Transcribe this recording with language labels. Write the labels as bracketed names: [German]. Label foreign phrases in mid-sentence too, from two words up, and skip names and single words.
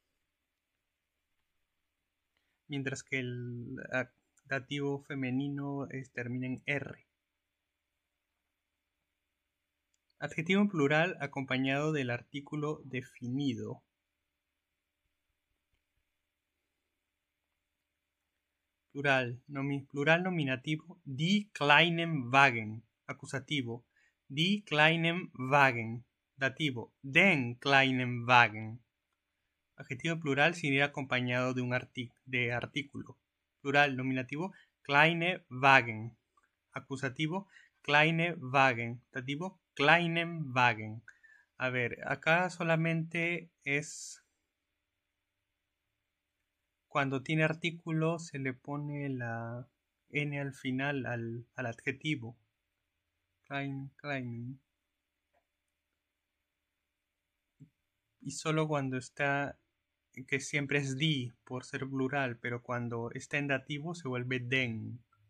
[Spanish] Mientras que el dativo femenino termina en R. Adjetivo en plural acompañado del artículo definido. Plural nominativo. [German] Die kleinen Wagen. Acusativo. Die kleinen Wagen. Dativo. Den kleinen Wagen. [Spanish] Adjetivo plural sin ir acompañado de un artículo. Plural nominativo. [German] Kleine Wagen. Acusativo. Kleine Wagen. Dativo. Kleinen Wagen. [Spanish] A ver, acá solamente es Cuando tiene artículo se le pone la N al final al adjetivo. [German] Klein. [Spanish] Y solo cuando está, que siempre es die por ser plural, pero cuando está en dativo se vuelve den.